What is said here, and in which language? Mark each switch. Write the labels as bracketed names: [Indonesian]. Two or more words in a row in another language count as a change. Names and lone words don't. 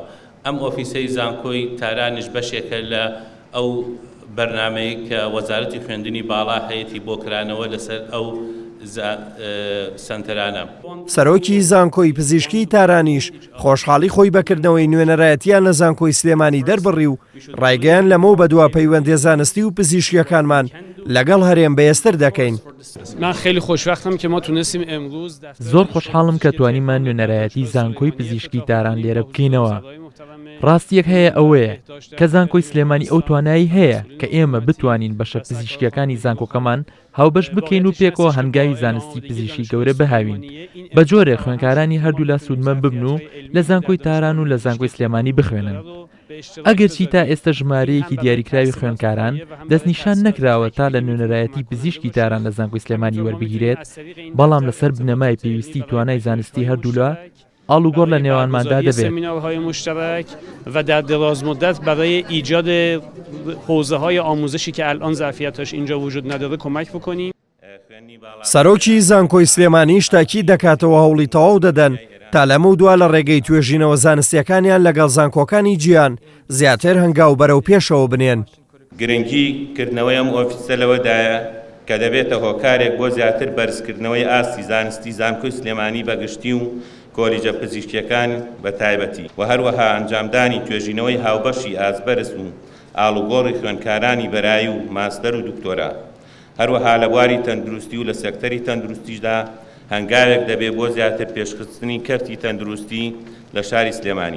[Central Kurdish] ئەم ئۆفیسەی زانکۆی تارانش بەشێکە لە ئەو بەرنامەی کە وەزارەتی خوێندنی باڵا هەیەی بۆ کرانەوە لەسەر ئەو سنتەرانە. سەرۆکی زانکۆی پزیشکی تارانیش خۆشحاڵی خۆی بەکردنەوەی نوێنەرایەتیان لە زانکۆی سلێمانی دەربڕی و ڕایگەیان لەمە بەدوا پەیوەندی زانستی و پزیشکیەکانمان لەگەڵ هەرێم بەیەستر دەکەین. [Persian] من خیلی خوشبختم که ما تونستیم امروز [Central Kurdish] زۆر خۆشحاڵم کە توانیمان نوێنەرایەتی زانکۆی پزیشکی تاران لێرە بکەینەوە. ڕاستیەک هەیە ئەوەیە کە زانکۆی سلێمانی ئەو توانایی هەیە کە ئێمە بتوانین بەشە پزیشکیەکانی زانکۆکەمان هاوبەش بکەین و پێکەوە هەنگاوی زانستی پزیشکی گەورە بەهاوین بە جۆرێ خوێندکارانی هەردوو لا سوودمەند ببن و لە زانکۆی تاران و لە زانکۆی سلێمانی بخوێنن. ئەگەرچی تا ئێستا ژمارەیەکی دیاریکراوی خوێندکاران دەستنیشان نەکراوە تا لە نوێنەرایەتی پزیشکی تاران لە زانکۆی سلێمانی وەربگیرێت، بەڵام لەسەر بنەمای پێویستی توانای زانستی هەردوولا ئاڵوگۆڕ لە نێوانماندا دەبێت. [Persian] سمینارهای مشترک و در دراز مدت برای ایجاد حوزه‌های آموزشی که الان ظرفیتش اینجا وجود نداره کمک بکنیم. [Central Kurdish] سەرۆکی زانکۆی سلێمانیش تاکی دەکاتەوە هەوڵی تەواو دەدەن تا لەمە دوا لە ڕێگەی توێژینەوە زانستیەکانیان لەگەڵ زانکۆکانی گیان زیاتر هەنگاو بەرەو پێشەوە بنێن. گرنگی کردنەوەی ئەم ئۆفیسە لەوەدایە کە دەبێتە هۆکارێک بۆ زیاتر بەرزکردنەوەی ئاستی زانستی زانکۆی سلێمانی بەگشتی و کۆلیجە پزیشکیەکان بە تایبەتی و هەروەها ئەنجامدانی توێژینەوەی هاوبەشی ئازبەرز و ئاڵوگۆڕی خوێندکارانی بەرایی و ماستەر و دکتۆرا، هەروەها لە بواری تەندروستی و لە سێکتەری تەندروستیشدا هەنگاوێک دەبێت بۆ زیاتر پێشخستنی کەرتی تەندروستی لە شاری سلێمانی.